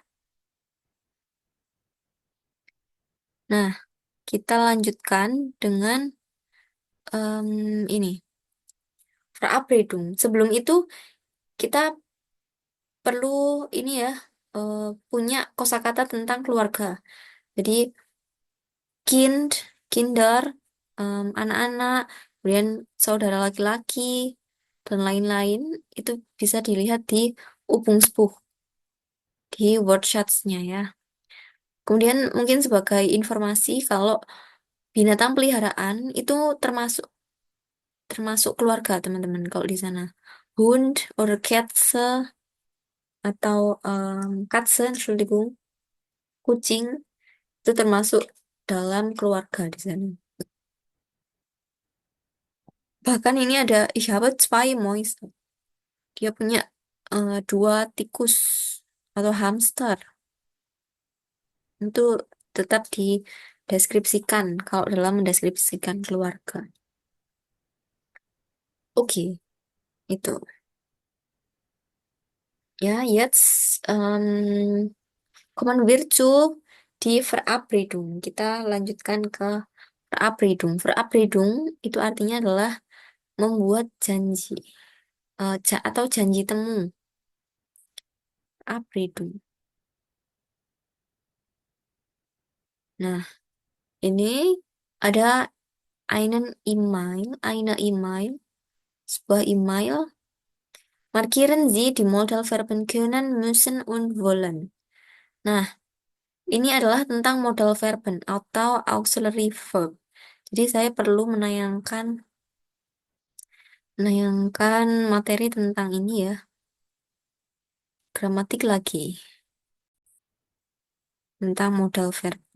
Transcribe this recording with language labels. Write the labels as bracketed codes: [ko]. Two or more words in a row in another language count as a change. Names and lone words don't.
[id] Nah, kita lanjutkan dengan ini, Verabredung. Sebelum itu, kita perlu ini ya, eh, punya kosakata tentang keluarga. Jadi, [de] kind, kinder, [id] anak-anak, kemudian saudara laki-laki, dan lain-lain, itu bisa dilihat di Übungsbuch, di workshots-nya ya. Kemudian mungkin sebagai informasi kalau Binatang peliharaan itu termasuk termasuk keluarga teman-teman kalau di sana. [de] Hund or Katze atau Katze, Entschuldigung, [id] kucing itu termasuk dalam keluarga di sana. Bahkan ini ada [de] ich habe zwei Mäuse. [id] Dia punya dua tikus atau hamster. Itu tetap dideskripsikan kalau dalam mendeskripsikan keluarga. Oke, itu. [de] Ja, jetzt kommen wir zu die Verabredung. [id] Kita lanjutkan ke Verabredung. Verabredung itu artinya adalah membuat janji atau janji temu. Verabredung. Nah, ini ada [de] eine E-Mail, [id] sebuah email. [de] Markieren Sie die Modalverben können, müssen, und wollen. [id] Nah, ini adalah tentang [de] modal verben [id] atau [en] auxiliary verb. [id] Jadi saya perlu menayangkan materi tentang ini ya. Gramatik lagi. Tentang [en] modal verb.